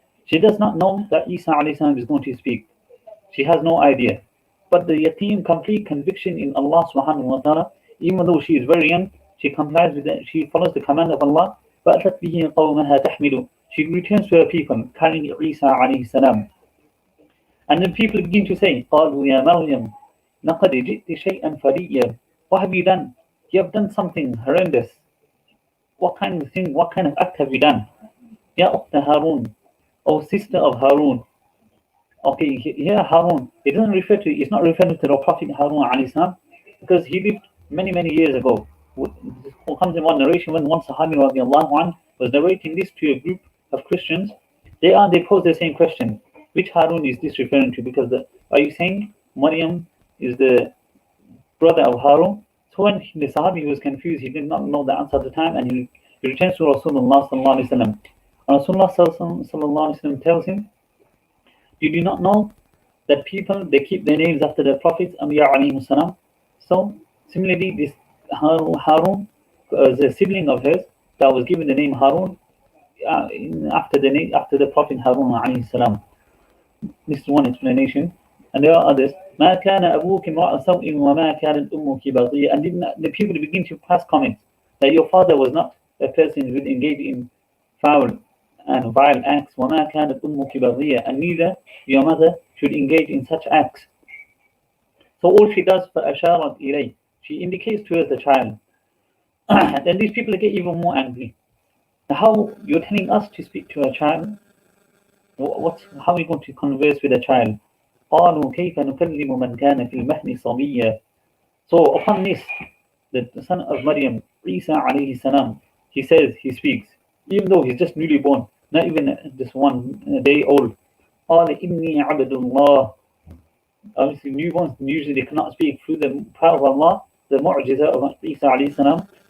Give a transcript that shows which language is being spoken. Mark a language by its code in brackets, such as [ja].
[en] She does not know that Isa alayhi salam is going to speak. She has no idea. But the yaqeen, complete conviction in Allah subhanahu wa ta'ala, even though she is very young, she complies with it, she follows the command of Allah. [ar] فَأَتَتْ بِهِ قَوْمَهَا تَحْمِلُ, [en] she returns to her people, carrying Isa alayhi salam. And then people begin to say, [ar] قَالُوا يَا مَرْيَمْ لَقَدْ جِئْتِ شَيْئًا فَرِيًّا. [en] What have you done? You have done something horrendous. What kind of act have you done? [ar] Ya Ukhta Harun, [en] O sister of Harun. Okay, here Harun, it's not referring to the Prophet Harun alayhi salam, because he lived many, many years ago. It comes in one narration when one Sahabi radiallahu anh was narrating this to a group of Christians. They pose the same question. Which Harun is this referring to? Because are you saying Maryam is the brother of Harun? So when the Sahabi was confused, he did not know the answer at the time, and he returns to Rasulullah sallallahu alaihi wasallam. And Rasulullah sallallahu alaihi wasallam tells him, "You do not know that people, they keep their names after the prophets, Anbiya alayhi salam. So similarly, this Harun is a sibling of hers that was given the name Harun after the Prophet Harun alayhi salam." This is one explanation, and there are others. [ar] ما كان أبوك امرأ سوء وما كانت أمك بغيا. [en] And the people begin to pass comments that your father was not a person who would engage in foul and vile acts. [ar] وما كانت أمك بغيا, [en] and neither your mother should engage in such acts. So all she does for [ar] asharat ilay, [en] she indicates to us the child. Then these people get even more angry. How you're telling us to speak to a child? How are we going to converse with a child? [ar] قالوا كيف نكلم من كان في المهد صبيا. [en] So upon this, the son of Maryam, Isa alayhi salam, he says, he speaks, even though he's just newly born, not even just 1 day old. [ar] قال إني عبد الله. [en] Obviously, newborns usually they cannot speak through the power of Allah, the mu'jiza of Isa alayhi salam.